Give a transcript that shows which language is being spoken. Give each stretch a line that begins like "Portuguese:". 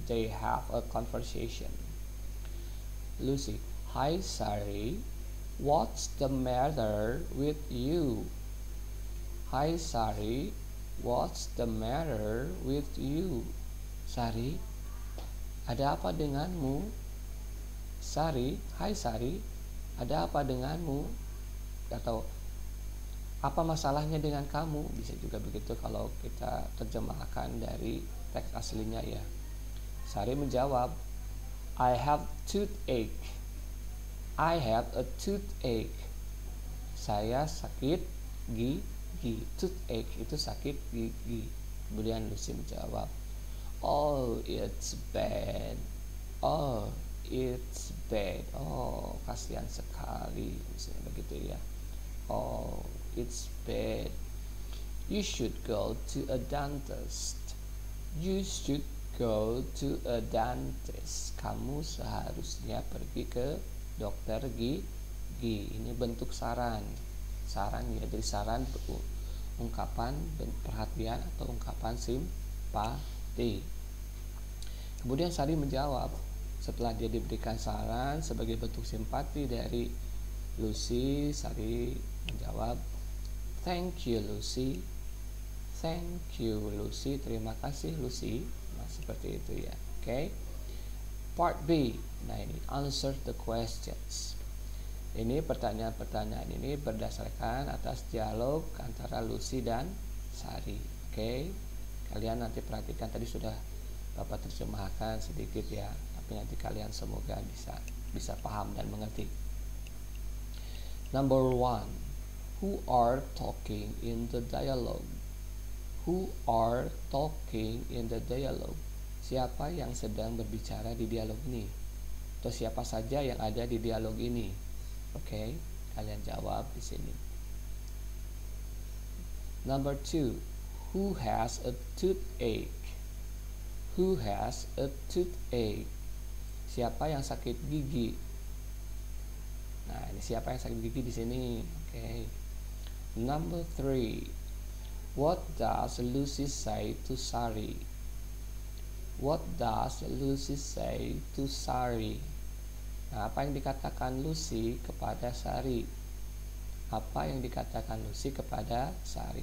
English: They have a conversation. Lucy, hi Sari. What's the matter with you? Hi Sari. What's the matter with you?
Indonesian: Sari, ada apa denganmu? Sari, hai Sari, ada apa denganmu? Atau apa masalahnya dengan kamu? Bisa juga begitu kalau kita terjemahkan dari teks aslinya ya. Sari menjawab,
English: I have toothache. I have a toothache.
Indonesian: Saya sakit gigi. Toothache itu sakit gigi. Kemudian Lucy menjawab,
English: oh, it's bad. Oh, it's bad.
Indonesian: Oh, kasihan sekali. Misalnya begitu ya.
English: Oh, it's bad. You should go to a dentist. You should go to a dentist.
Indonesian: Kamu seharusnya pergi ke dokter gigi. Ini bentuk saran. Saran ya, jadi saran ungkapan perhatian atau ungkapan simpati. Kemudian Sari menjawab setelah dia diberikan saran sebagai bentuk simpati dari Lucy. Sari menjawab,
English: thank you Lucy. Thank you Lucy.
Indonesian: Terima kasih Lucy. Nah, seperti itu ya. Oke. Part B. Nah, ini
English: answer the questions.
Indonesian: Ini pertanyaan-pertanyaan ini berdasarkan atas dialog antara Lucy dan Sari. Oke. Kalian nanti perhatikan, tadi sudah Bapak terjemahkan sedikit ya, tapi nanti kalian semoga bisa paham dan mengerti. Number 1.
English: Who are talking in the dialogue? Who are talking in the dialogue?
Indonesian: Siapa yang sedang berbicara di dialog ini? Atau siapa saja yang ada di dialog ini? Oke, kalian jawab di sini.
English: Number 2. Who has a toothache? Who has a toothache?
Indonesian: Siapa yang sakit gigi? Nah, ini siapa yang sakit gigi di sini?
English: Oke. Number 3. What does Lucy say to Sari? What does Lucy say to Sari?
Indonesian: Nah, apa yang dikatakan Lucy kepada Sari? Apa yang dikatakan Lucy kepada Sari?